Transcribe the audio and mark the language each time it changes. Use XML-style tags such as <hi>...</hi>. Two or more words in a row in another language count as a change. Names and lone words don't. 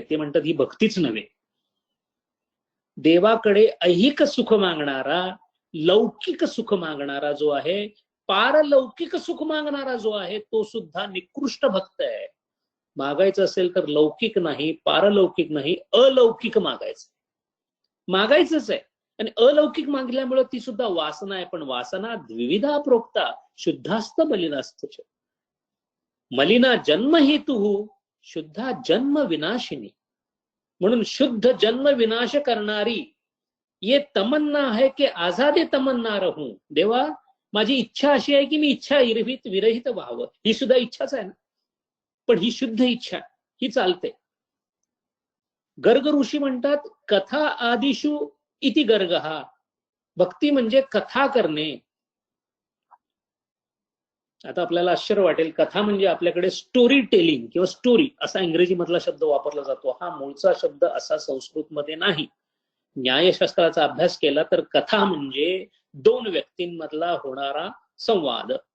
<mr>ते म्हणतात ही भक्तीच नव्हे. देवाकडे ऐहिक सुख मागणारा, लौकिक सुख मागणारा जो आहे, पारलौकिक सुख मागणारा जो आहे, तो सुद्धा निकृष्ट भक्त आहे. मागायचं असेल तर लौकिक नाही, पारलौकिक नाही, अलौकिक मागायचंच आहे. आणि अलौकिक मागल्यामुळे ती सुद्धा वासना आहे.</mr> <sa>पण वासना द्विविधा प्रोक्ता, शुद्धास्त मलिनास्त. मलिना जन्म हेतु, शुद्धा जन्म विनाशिनी.</sa> <mr>म्हणून शुद्ध जन्म विनाश करणारी</mr> <hi>ये तमन्ना है की आजादे तमन्ना रहूं.</hi> <mr>देवा, माझी इच्छा अशी आहे की मी इच्छा विरहित व्हावं. ही सुद्धा इच्छाच आहे ना, पण ही शुद्ध इच्छा, ही चालते. गर्ग ऋषी म्हणतात</mr> <sa>कथा आदिषु इति गर्गहा.</sa> <mr>भक्ती म्हणजे कथा करणे. आता आपल्याला आश्चर्य वाटेल, कथा म्हणजे आपल्याकडे</mr> <en>story telling</en> <mr>किंवा स्टोरी असा इंग्रजी मधला शब्द वापरला जातो. हा मूळचा शब्द असा संस्कृत मध्ये नाही. न्यायशास्त्राचा अभ्यास केला तर कथा म्हणजे दोन व्यक्तींमधला होणारा संवाद.</mr>